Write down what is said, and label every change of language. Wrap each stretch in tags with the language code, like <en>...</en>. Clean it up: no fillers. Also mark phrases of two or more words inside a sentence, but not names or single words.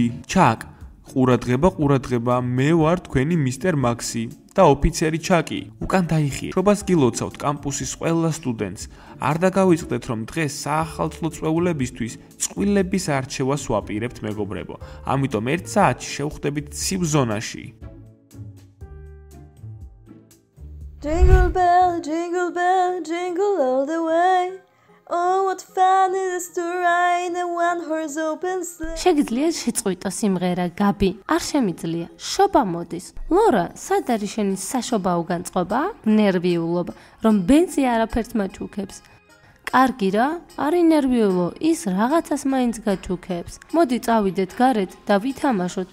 <ka>ჩაკ, ყურადღება, მე ვარ თქვენი მისტერ მაქსი. და ოფიცერი ჩაკი, უკან დაიხიე. შობას გილოცავთ კამპუსის ყველა სტუდენტს. არ დაგავიწყდეთ რომ დღეს საახალწლო წვეულებისთვის წყვილების არჩევას ვაპირებთ მეგობრებო. ამიტომ 1 საათში შევხვდებით ცივ ზონაში.</ka> <en>Jingle bell, jingle all the way. Oh, what fun it is to ride a one-horse open sleigh.</en> <ka>შეგიძლია შეწყვიტო სიმღერა, გაბი. არ შემიძლია. შობა მოდის. ლორა, სად არის შენი საშობაო განწყობა? ნერვიულობა, რომ ბენზი არაფერს მაჩუქებს. კარგი რა, არ ინერვიულო, ის რაღაცას მაინც გაჩუქებს. მოდი წავიდეთ გარეთ და ვითამაშოთ.</ka>